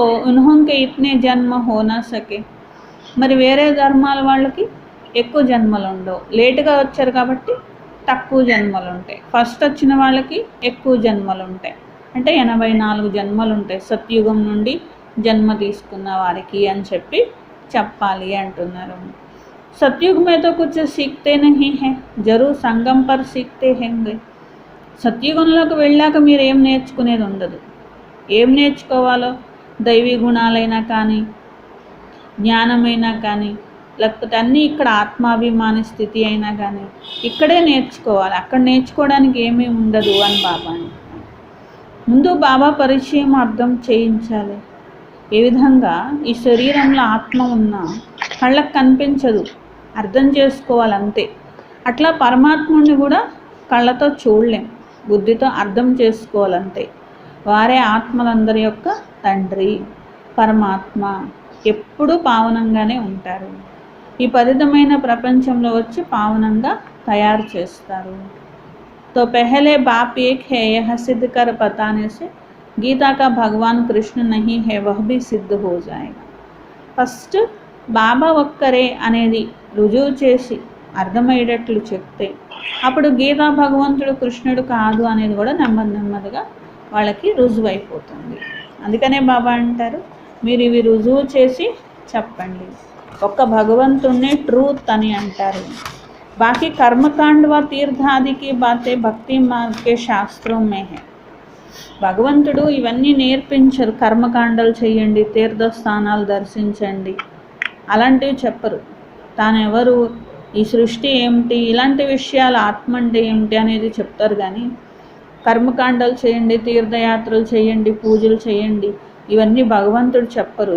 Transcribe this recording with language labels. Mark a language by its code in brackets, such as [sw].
[hi] ఉన్హోంకే ఇట్నే జన్మ హోనా సకే. [te] మరి వేరే ధర్మాల వాళ్ళకి ఎక్కువ జన్మలు ఉండవు, లేటుగా వచ్చారు కాబట్టి తక్కువ జన్మలు ఉంటాయి. ఫస్ట్ వచ్చిన వాళ్ళకి ఎక్కువ జన్మలు ఉంటాయి. అంటే 84 జన్మలు ఉంటాయి సత్యుగం నుండి జన్మ తీసుకున్న వారికి అని చెప్పాలి అంటున్నారు. [hi] सतयुग में तो कुछ सीखते नहीं हैं, जरूर సంగం पर सीखते होंगे. [te] సత్యుగంలోకి వెళ్ళాక మీరు ఏం నేర్చుకునేది ఉండదు. ఏం నేర్చుకోవాలో దైవీ గుణాలైనా కానీ, జ్ఞానమైనా కానీ, లేకపోతే అన్నీ ఇక్కడ ఆత్మాభిమాని స్థితి అయినా కానీ ఇక్కడే నేర్చుకోవాలి. అక్కడ నేర్చుకోవడానికి ఏమీ ఉండదు అని బాబా అంటున్నారు. ముందు బాబా పరిచయం అర్థం చేయించాలి. ఏ విధంగా ఈ శరీరంలో ఆత్మ ఉన్నా కళ్ళకు కనిపించదు, అర్థం చేసుకోవాలంతే. అట్లా పరమాత్ముడిని కూడా కళ్ళతో చూడలేం, బుద్ధితో అర్థం చేసుకోవాలంతే. వారే ఆత్మలందరి యొక్క తండ్రి పరమాత్మ, ఎప్పుడూ పావనంగానే ఉంటారు. ఈ పరితమైన ప్రపంచంలో వచ్చి పావనంగా తయారు చేస్తారు. [hi] तो पहले बाप एक है यह सिद्ध कर बताने से गीता का भगवान कृष्ण नहीं है वह भी सिद्ध हो जाएगा. [te] ఫస్ట్ బాబా ఒక్కరే అనేది రుజువు చేసి అర్థమయ్యేటట్లు చెప్తే అప్పుడు గీతా భగవంతుడు కృష్ణుడు కాదు అనేది కూడా నెమ్మదిగా వాళ్ళకి రుజువు అయిపోతుంది. అందుకనే బాబా అంటారు, మీరు ఇవి రుజువు చేసి చెప్పండి. ఒక్క భగవంతుణ్ణి ట్రూత్ అని అంటారు. [hi] बाकी कर्मकांड व तीर्थ आदि की बातें भक्ति मार्ग के शास्त्रों में है. [te] భగవంతుడు ఇవన్నీ నేర్పించరు. కర్మకాండలు చేయండి, తీర్థస్థానాలు దర్శించండి అలాంటివి చెప్పరు. తానెవరు, ఈ సృష్టి ఏమిటి, ఇలాంటి విషయాలు, ఆత్మ అంటే ఏమిటి అనేది చెప్తారు. కానీ కర్మకాండలు చేయండి, తీర్థయాత్రలు చేయండి, పూజలు చేయండి ఇవన్నీ భగవంతుడు చెప్పరు.